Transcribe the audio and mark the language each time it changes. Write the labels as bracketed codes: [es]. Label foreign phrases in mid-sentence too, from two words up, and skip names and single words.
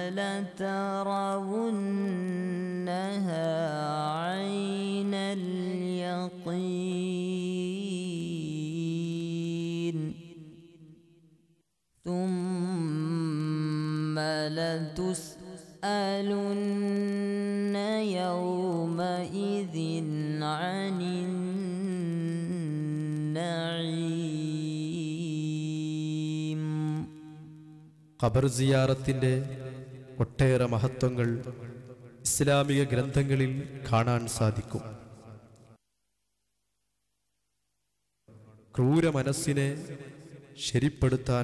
[ar] لترونها عين اليقين ثم لتسألن يومئذ عن النعيم. [ml] ഖബർ സിയാറത്തിൻ്റെ ഒട്ടേറെ മഹത്വങ്ങൾ ഇസ്ലാമിക ഗ്രന്ഥങ്ങളിൽ കാണാൻ സാധിക്കും. ക്രൂര മനസ്സിനെ ശരിപ്പെടുത്താൻ